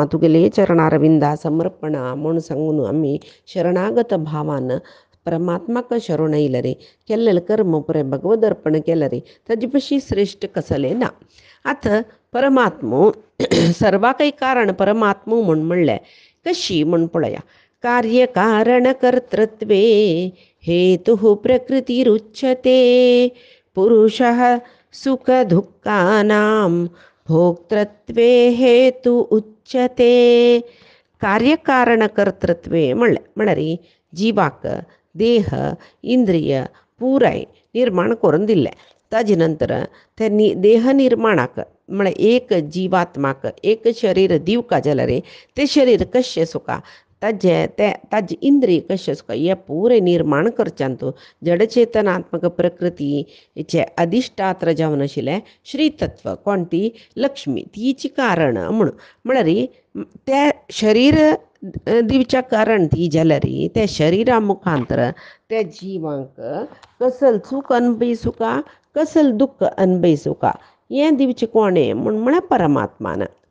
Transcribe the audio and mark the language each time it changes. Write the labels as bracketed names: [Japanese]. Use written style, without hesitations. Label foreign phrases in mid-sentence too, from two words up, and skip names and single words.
[Konkani] तुगेले चरणारविंदा समर्पणा म्हूण सांगून आमी शरणागत भावान परमात्माक शरण येयले रे केल्लें कर्म पुरे भगवद अर्पण केलें रे ताजे पशी श्रेश्ठ कसलें ना आतां परमात्मो सर्वाकय कारण परमात्मो म्हणलें कशी म्हूण पळया [Sanskrit] कार्यकारणकर्तृत्वे हेतुः प्रकृतिरुच्यते पुरुषः सुखदुःखानां भोक्तृत्वे हेतु उच्यते [Konkani] कार्यकारणकर्तृत्वे म्हळ्यार जिवाक देह इंद्रिय पुराय निर्माण करून दिल्ले ताजे नंतर ते देह निर्माणाक म्हळ्यार एक जिवात्माक एक शरीर दिवका जाल्यार ते शरीर कशें सुका ताजे इंद्रिय कशें सुका हें पुरे निर्माण करच्यान तूं जडचेतनात्मक प्रकृतीचे अधिष्ठात्र जावन आशिल्लें श्रीतत्व कोण ती लक्ष्मी तिची कारण म्हळ्यार तें शरीर दिवच्या कारण ती जाल्यार त्या शरिरा मुखांतर त्या जिवांक कसल सुख अनुभविसुका कसल दुःख अनुभविसुका हें दिवचें कोणें म्हळ्यार परमात्मान